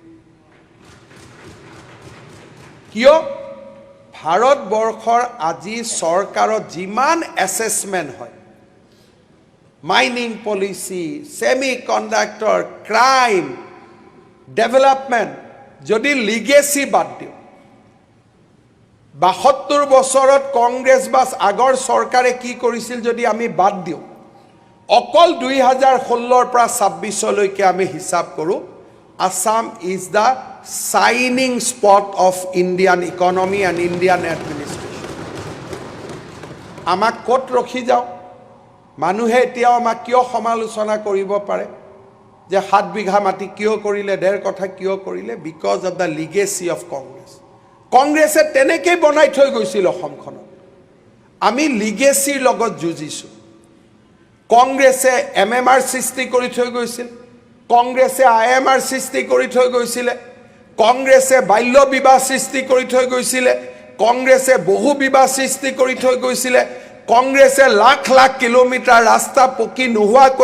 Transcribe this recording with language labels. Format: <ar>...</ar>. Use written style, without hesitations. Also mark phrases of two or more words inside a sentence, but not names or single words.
<as>কিয় ভাৰতবৰ্ষৰ আজি চৰকাৰত যিমান এছেছমেণ্ট হয়</as> <en>mining policy semi conductor crime development</en> <as>যদি লিগেসি বাদ দিওঁ ৭২ বছৰত কংগ্ৰেছ বা আগৰ চৰকাৰে কি কৰিছিল যদি আমি বাদ দিওঁ অকল 2016 পৰা 26 লৈকে আমি হিসাব কৰোঁ</as> <en>Assam is the shining spot of Indian economy and Indian administration.</en> <as>আমাক ক'ত ৰখি যাওঁ মানুহে এতিয়াও আমাক কিয় সমালোচনা কৰিব পাৰে যে 7 বিঘা মাটি কিয় কৰিলে ডেৰ কথা কিয় কৰিলে</as> <en>because of the legacy of Congress</en> <as>কংগ্ৰেছে তেনেকৈ বনাই থৈ গৈছিল অসমখনত আমি লিগেসিৰ লগত যুঁজিছোঁ কংগ্ৰেছে MMR সৃষ্টি কৰি থৈ গৈছিল কংগ্ৰেছে IMR সৃষ্টি কৰি থৈ গৈছিলে কংগ্ৰেছে বাল্য বিবাহ সৃষ্টি কৰি থৈ গৈছিলে কংগ্ৰেছে বহু বিবাহ সৃষ্টি কৰি থৈ গৈছিলে কংগ্ৰেছে লাখ লাখ কিলোমিটাৰ ৰাস্তা পকি নোহোৱাকৈ</as>